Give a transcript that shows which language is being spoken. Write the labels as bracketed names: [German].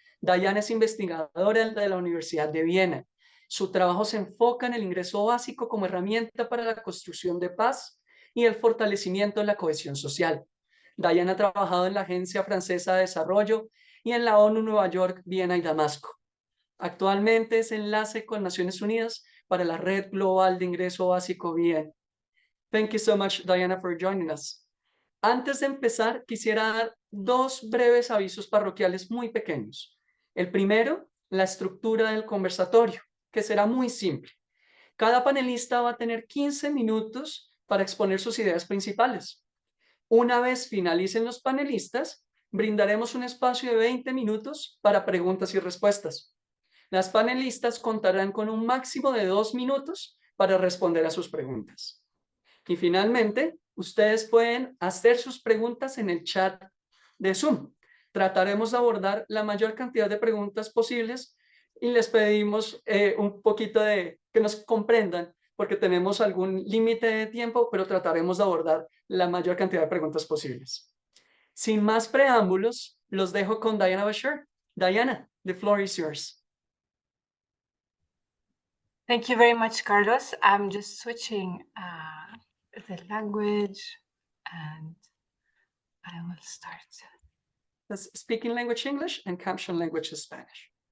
[Spanish] Diana es investigadora de la Universidad de Viena. Su trabajo se enfoca en el ingreso básico como herramienta para la construcción de paz y el fortalecimiento de la cohesión social. Diana ha trabajado en la Agencia Francesa de Desarrollo y en la ONU Nueva York, Viena y Damasco. Actualmente es enlace con Naciones Unidas para la Red Global de Ingreso Básico Bien. [English] Thank you so much, Diana, for joining us. [Spanish] Antes de empezar, quisiera dar dos breves avisos parroquiales muy pequeños. El primero, la estructura del conversatorio, que será muy simple. Cada panelista va a tener 15 minutos para exponer sus ideas principales. Una vez finalicen los panelistas, brindaremos un espacio de 20 minutos para preguntas y respuestas. Las panelistas contarán con un máximo de 2 minutos para responder a sus preguntas. Y finalmente, ustedes pueden hacer sus preguntas en el chat de Zoom. Trataremos de abordar la mayor cantidad de preguntas posibles y les pedimos un poquito de que nos comprendan porque tenemos algún límite de tiempo, pero trataremos de abordar la mayor cantidad de preguntas posibles. Sin más preámbulos, los dejo con Diana Bashir. [English] Diana, the floor is yours. Thank you very much, Carlos. I'm just switching the language and I will start. Let's speak in language English and caption language is Spanish.